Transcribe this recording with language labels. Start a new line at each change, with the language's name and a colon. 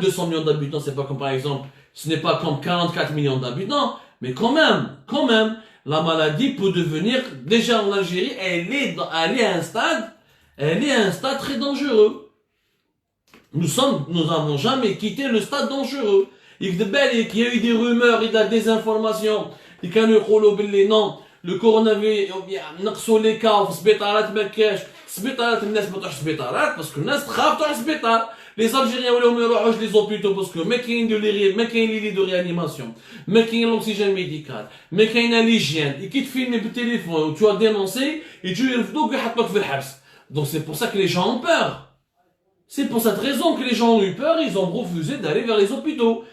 French: 200 millions d'habitants, c'est pas comme par exemple, ce n'est pas comme 44 millions d'habitants, mais quand même, la maladie peut devenir, déjà en Algérie, elle est à un stade très dangereux. Nous n'avons jamais quitté le stade dangereux. Il y a eu des rumeurs, il y a des désinformation. Il y a eu non, le coronavirus,
Arabic: نقصوا
French: les cas
Arabic: في السبيطارات ما كاش. السبيطارات الناس ما تروحش السبيطارات باسكو الناس تخاف تروح السبيطار.
French: Les Algériens
Arabic: ولاو ما يروحوش
French: les hôpitaux parce que
Arabic: ما كاين
French: les lits de réanimation, ما كاين l'oxygène médical, ما كاين l'hygiène. Et qui te filme
Arabic: بالتليفون
French: tu as dénoncé et tu
Arabic: يرفدوك ويحطوك في الحبس.
French: Donc c'est pour ça que les gens ont peur. C'est pour cette raison que les gens ont eu peur, ils ont refusé d'aller vers les hôpitaux.